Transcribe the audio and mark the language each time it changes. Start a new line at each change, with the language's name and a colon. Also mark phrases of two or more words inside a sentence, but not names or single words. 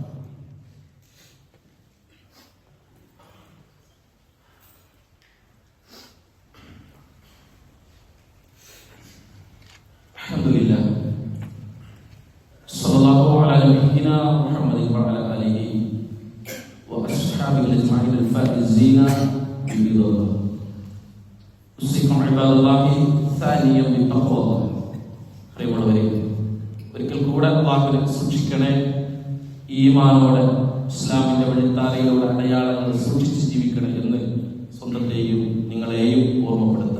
Arabic: الحمد لله صلى الله عليه نبينا محمد وعلى آله وأصحابه أجمعين الفائزين برضا الله. أوصيكم عباد الله وإياي بالتقوى.
Malayalam: പ്രിയമുള്ളവരെ, ഒരിക്കൽ കൂടെ അല്ലാഹുവിനെ സൂക്ഷിക്കണേ. ഈമാനോടെ ഇസ്ലാമിന്റെ വഴിത്താരയിലൂടെ അടയാളങ്ങൾ സൂക്ഷിച്ച് ജീവിക്കണം എന്ന് സ്വന്തത്തെയും നിങ്ങളെയും ഓർമ്മപ്പെടുത്തുക.